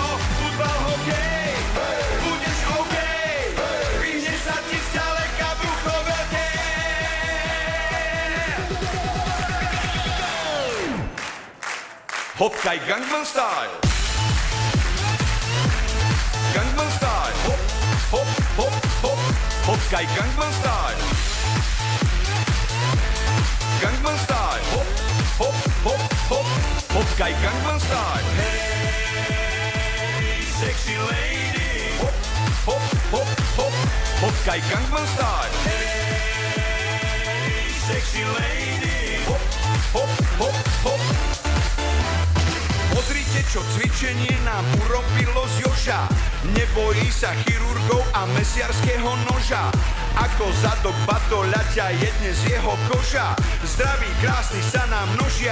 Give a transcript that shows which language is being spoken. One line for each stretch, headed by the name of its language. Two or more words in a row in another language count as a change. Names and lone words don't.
Slovak: Futbal, hokej, budeš OK. Vyhne sa ti zďaleka brucho veľké. Hokkaj Gangnam Style. Gangnam Style. Hop, hop, hop, hop. Hokkaj Gangnam Style. Gangnam Style. Hop, hop, hop, hop. Hokkaj Gangnam Style.
English: Hey, sexy lady.
Slovak: Hop, hop, hop, hop. Hokkaj Gangnam Style.
English: Hey, sexy lady.
Slovak: Hop, hop, hop, hop. Pozrite, čo cvičenie nám urobilo z Joža. Nebojí sa chirurgov a mesiarského noža. Ako zadok batoľaťa je dnes jeho koža. Zdraví, krásni sa nám množia.